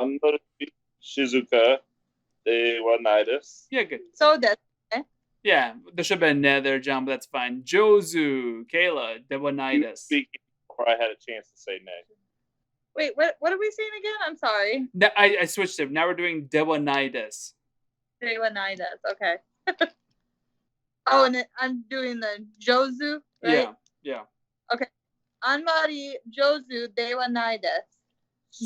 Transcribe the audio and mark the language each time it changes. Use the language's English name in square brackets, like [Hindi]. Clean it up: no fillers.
[Japanese] あんまり静かではないです. [English] Yeah, good. [Japanese] そうです。 [English] Yeah, there should have been ne there, John, but that's fine. Jozu, Kayla, You dewanitis. speaking before I had a chance to say nay. Wait, what are we saying again? I'm sorry. No, I switched it. Now we're doing dewanitis. Dewanitis. Okay. Oh, and I'm doing the Jozu, right? Yeah. [Japanese] あんまり上手ではないです。